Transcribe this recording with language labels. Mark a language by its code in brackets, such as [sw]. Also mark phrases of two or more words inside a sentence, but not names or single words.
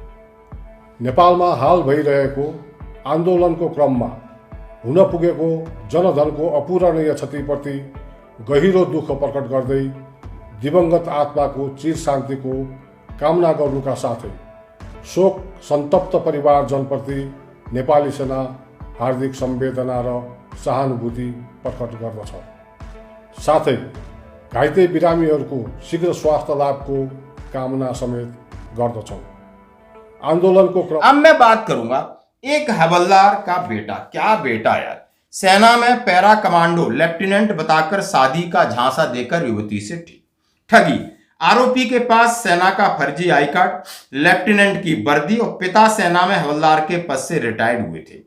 [ne] नेपालमा हाल भइरहेको आन्दोलनको क्रममा हुन पुगेको जनधनको अपूरणीय क्षतिप्रति गहिरो दुःख प्रकट गर्दै दिवंगत आत्माको चिर शान्तिको कामना गर्नुका साथै शोक सन्तप्त परिवारजनप्रति नेपाली सेना हार्दिक संवेदना र सहानुभूति प्रकट गर्दछ। साथै घाइते बिरामीहरूको शीघ्र स्वास्थ्य लाभको कामना समेत गर्दछौँ। [hi] आंदोलन को अब मैं बात करूंगा एक हवलदार का बेटा, क्या बेटा यार, सेना में [en] para commando lieutenant [hi] बताकर शादी का झांसा देकर युवती से ठगी। आरोपी के पास सेना का फर्जी [en] I card, [hi] लेफ्टिनेंट की वर्दी और पिता सेना में हवलदार के पद से रिटायर्ड हुए थे।